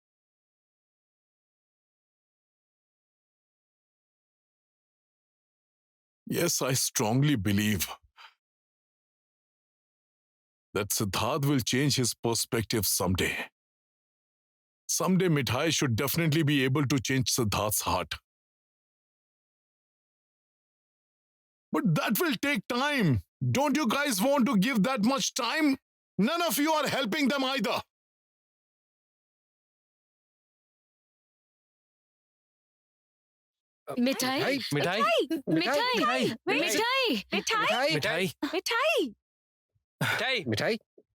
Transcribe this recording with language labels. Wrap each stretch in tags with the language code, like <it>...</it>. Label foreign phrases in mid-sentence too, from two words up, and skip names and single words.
<en>Yes, I strongly believe that Siddharth will change his perspective someday. Someday Mithai should definitely be able to change Siddharth's heart. But that will take time. Don't you guys want to give that much time? None of you are helping them either. Mithai? Mithai? Mithai! Wait. Mithai! Mithai! Mithai? Mithai! Mithai, Mithai?</en>